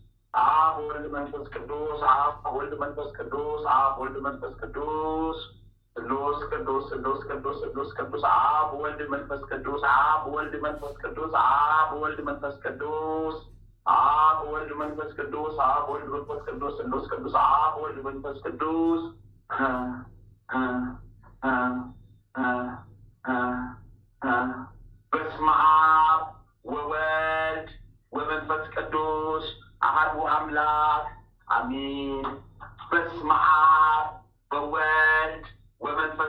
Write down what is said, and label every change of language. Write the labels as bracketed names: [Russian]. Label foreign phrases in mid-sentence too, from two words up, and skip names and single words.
[Geez] አብ ወልድ መንፈስ ቅዱስ አብ ወልድ መንፈስ ቅዱስ አብ ወልድ መንፈስ ቅዱስ ስሉስ ቅዱስ ስሉስ ቅዱስ ስሉስ ቅዱስ አብ ወልድ መንፈስ ቅዱስ አብ ወልድ መንፈስ ቅዱስ አብ ወልድ መንፈስ ቅዱስ አብ ወልድ መንፈስ ቅዱስ አብ ወልድ መንፈስ ቅዱስ ስሉስ ቅዱስ አብ ወልድ መንፈስ ቅዱስ በስመ አብ ወወልድ ወመንፈስ ቅዱስ አሐዱ አምላክ አሜን። በስመ አብ ወወልድ ወመንፈስ